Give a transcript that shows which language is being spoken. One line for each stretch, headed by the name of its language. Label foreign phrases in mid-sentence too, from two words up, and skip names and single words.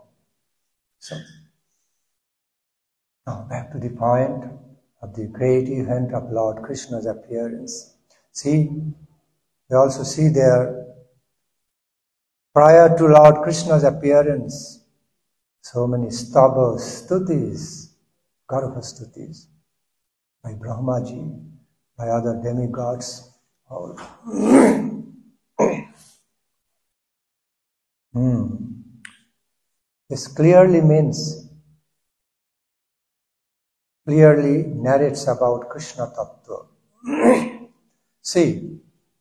English: So, now back to the point of the great event of Lord Krishna's appearance. See, we also see there, prior to Lord Krishna's appearance, so many stabas, stutis, garva stutis, by Brahmaji, by other demigods, all. This clearly narrates about Krishna Tattva.